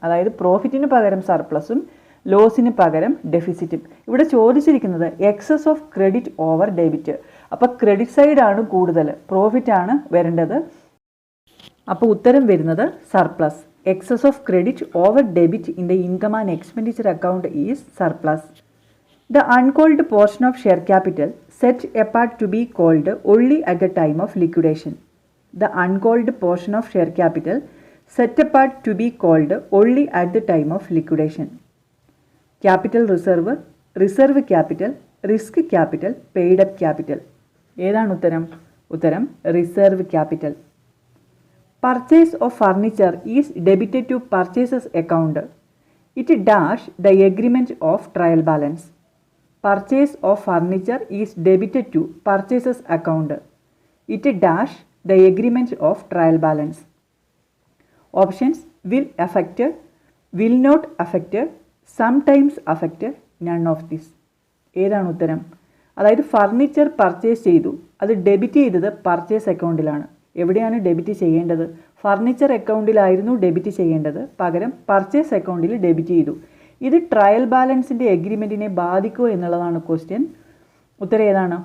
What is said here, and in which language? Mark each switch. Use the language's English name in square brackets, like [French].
[Malayalam] അതായത് പ്രോഫിറ്റിന് പകരം സർപ്ലസും ലോസിന് പകരം ഡെഫിസിറ്റും. ഇവിടെ ചോദിച്ചിരിക്കുന്നത് [English] Excess of credit over debit. [Malayalam] അപ്പോൾ ക്രെഡിറ്റ് സൈഡാണ് കൂടുതൽ, പ്രോഫിറ്റ് ആണ് വരേണ്ടത്. അപ്പോൾ ഉത്തരം വരുന്നത് surplus. [English] Excess of credit over debit in the income and expenditure account is surplus. The uncalled portion of share capital set apart to be called only at the time of liquidation. The uncalled portion of share capital set apart to be called only at the time of liquidation. Capital reserve, reserve capital, risk capital, paid up capital. [Malayalam] ഏതാണ് ഉത്തരം? ഉത്തരം [English] Reserve capital. Purchase of furniture is debited to purchases account. It dash the agreement of trial balance. Purchase of furniture is debited to purchases account. It dash the agreement of trial balance. Options: will affect, will not affect, sometimes affect, none of this. [Malayalam] ഏതാണ് ഉത്തരം? അതായത് furniture purchase ചെയ്തു, അത് debit ചെയ്തത് purchase അക്കൗണ്ടിലാണ്. എവിടെയാണ് debit ചെയ്യേണ്ടത്? Furniture അക്കൗണ്ടിലായിരുന്നു debit ചെയ്യേണ്ടത്, പകരം പർച്ചേസ് അക്കൗണ്ടിൽ ഡെബിറ്റ് ചെയ്തു. ഇത് ട്രയൽ ബാലൻസിൻ്റെ എഗ്രിമെൻറ്റിനെ ബാധിക്കുമോ എന്നുള്ളതാണ് ക്വസ്റ്റ്യൻ. ഉത്തരം ഏതാണ്?